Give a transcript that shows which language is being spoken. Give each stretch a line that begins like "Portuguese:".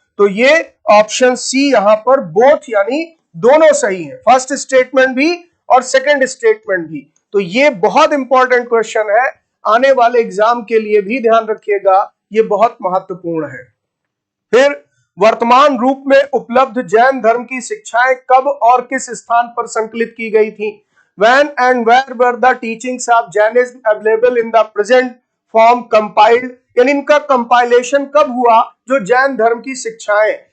Hindi: तो ये option C यहां पर बोथ यानी दोनों सही है, फर्स्ट स्टेटमेंट भी और सेकंड स्टेटमेंट भी। तो ये बहुत इंपॉर्टेंट क्वेश्चन है, आने वाले एग्जाम के लिए भी ध्यान रखिएगा, ये बहुत महत्वपूर्ण है। फिर वर्तमान रूप में उपलब्ध जैन धर्म की शिक्षाएं कब और किस स्थान पर संकलित की गई थी?
English: When and where were the teachings of Jainism available in the present form compiled?
Hindi: यानी इनका कंपाइलेशन कब हुआ, जो जैन धर्म की शिक्षाएं।